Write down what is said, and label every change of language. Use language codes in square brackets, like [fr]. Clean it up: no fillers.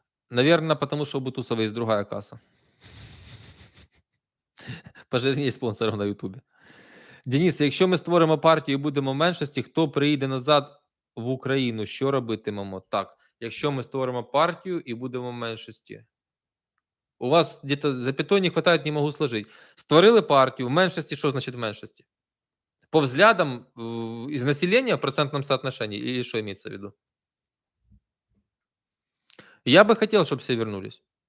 [ru] Наверное, потому что у Бутусова есть другая касса. [uk] Пожирнее спонсорів на Ютубі. Денис, якщо ми створимо партію і будемо в меншості, хто приїде назад в Україну? Що робитимемо? Так, якщо ми створимо партію і будемо в меншості. [ru] У вас где-то запятой не хватает, не могу сложить. Створили партию, в меньшости, что значит в меньшости? По взглядам из населения в процентном соотношении или что имеется в виду? Я бы хотел, чтобы все вернулись.